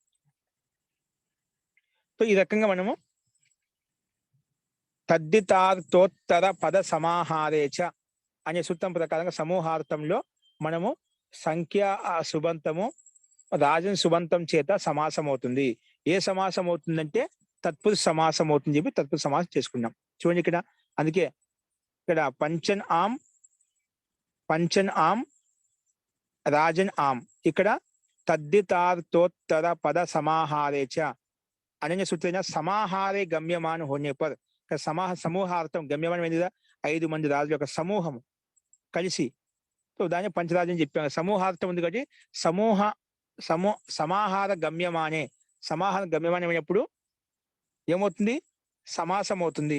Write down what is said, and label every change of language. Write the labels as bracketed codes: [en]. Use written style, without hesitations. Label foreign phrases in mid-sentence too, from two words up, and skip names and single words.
[te] సో ఈ రకంగా మనము [sa] తద్దితార్థోత్తర పద సమాహారేచ [te] అనే సూత్రం ప్రకారంగా సమూహార్థంలో మనము సంఖ్య సుబంతము రాజన్ సుబంతం చేత సమాసం అవుతుంది. ఏ సమాసం అవుతుందంటే తత్పురుష సమాసం అవుతుంది చెప్పి తత్పురుష సమాసం చేసుకున్నాం. చూడండి ఇక్కడ, అందుకే ఇక్కడ పంచన్ ఆమ్ రాజన్ ఆమ్, ఇక్కడ [sa] तद्धितार्थोत्तर पद समाहारे च అనన్య సూత్రేణ సమాహారే [hi] गम्यमान होने पर. [te] ఇక్కడ సమూహార్థం గమ్యమానం ఏంటి కదా, 5 మంది రాజుల యొక్క సమూహం కలిసి, సో దాన్ని పంచరాజు అని చెప్పాను. సమూహార్థం ఉంది కాబట్టి [sa] సమాహార గమ్యమానే, [te] సమాహార గమ్యమానం అయినప్పుడు ఏమవుతుంది, సమాసం అవుతుంది.